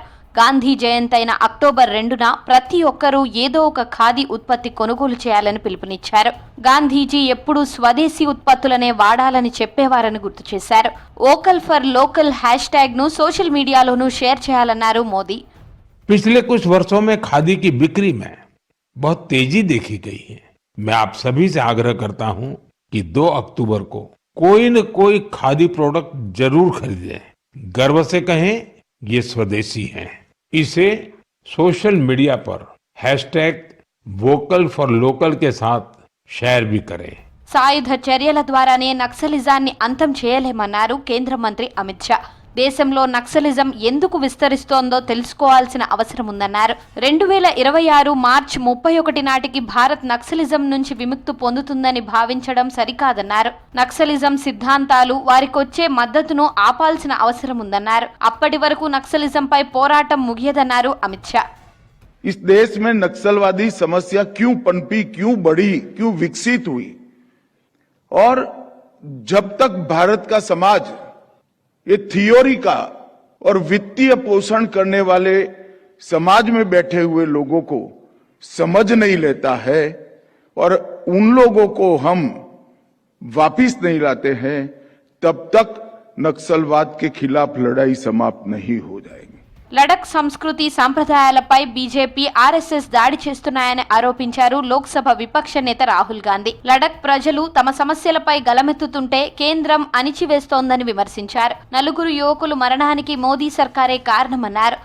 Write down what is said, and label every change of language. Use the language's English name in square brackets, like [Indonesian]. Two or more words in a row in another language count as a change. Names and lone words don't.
[Telugu] గాంధీ జయంతి అయిన అక్టోబర్ 2న ప్రతి ఒక్కరూ ఏదో ఒక ఖాదీ ఉత్పత్తి కొనుగోలు చేయాలని పిలుపునిచ్చారు. గాంధీజీ ఎప్పుడూ స్వదేశీ ఉత్పత్తులనే వాడాలని చెప్పేవారని గుర్తు చేశారు. వోకల్ ఫర్ లోకల్ హ్యాష్ ట్యాగ్ ను సోషల్ మీడియాలోనూ షేర్ చేయాలన్నారు మోదీ. [Hindi] पिछले कुछ वर्षों में खादी की बिक्री में बहुत तेजी देखी गई है। मैं आप सभी से आग्रह करता हूं कि 2 अक्टूबर को कोई न कोई खादी प्रोडक्ट जरूर खरीदें। गर्व से कहें ये स्वदेशी है। इसे [English] social media [Hindi] पर #वोकल फॉर लोकल के साथ शेयर भी करें। [Telugu] సాయుధ చర్యల ద్వారానే నక్సలిజాన్ని అంతం చేయలేమన్నారు కేంద్ర మంత్రి అమిత్ షా. దేశంలో నక్సలిజం ఎందుకు విస్తరిస్తోందో తెలుసుకోవాల్సిన అవసరం ఉందన్నారు. 2026 మార్చి 31 నాటికి భారత్ నక్సలిజం నుంచి విముక్తి పొందుతుందని భావించడం సరికాదన్నారు. నక్సలిజం సిద్ధాంతాలు వారికొచ్చే మద్దతును ఆపాల్సిన అవసరం ఉందన్నారు. అప్పటి వరకు నక్సలిజంపై పోరాటం ముగియదన్నారు అమిత్ షా. [Hindi] इस देश में नक्सलवादी समस्या क्यों पनपी, क्यों बढ़ी, क्यों विकसित हुई, और जब तक भारत का समाज ये थियोरी का और वित्तीय पोषण करने वाले समाज में बैठे हुए लोगों को समझ नहीं लेता है और उन लोगों को हम वापिस नहीं लाते हैं, तब तक नक्सलवाद के खिलाफ लड़ाई समाप्त नहीं हो जाएगी. [Telugu] లడఖ్ సంస్కృతి సాంప్రదాయాలపై బీజేపీ ఆర్ఎస్ఎస్ దాడి చేస్తున్నాయని ఆరోపించారు లోక్సభ విపక్ష నేత రాహుల్ గాంధీ. లడఖ్ ప్రజలు తమ సమస్యలపై గలమెత్తుతుంటే కేంద్రం అణిచివేస్తోందని విమర్శించారు. 4 యువకులు మరణానికి మోదీ సర్కారే కారణమన్నారు.